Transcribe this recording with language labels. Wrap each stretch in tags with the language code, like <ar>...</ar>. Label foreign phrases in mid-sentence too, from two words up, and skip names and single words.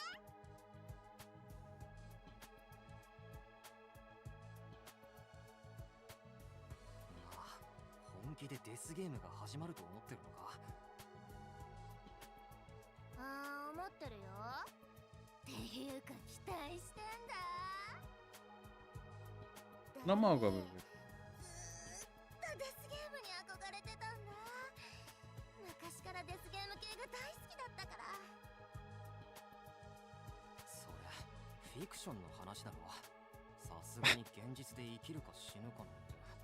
<ja>本気でデスゲームが始まると思ってるのか？ああ、思ってるよ。っていうか期待してんだ。</ja> <pl>No mogłoby być.</pl> <ja>ずっとデスゲームに憧れてたんだ。昔からデスゲーム系が大好きだったから。それフィクションの話だろ。さすがに現実で生きるか死ぬかなんて。</ja>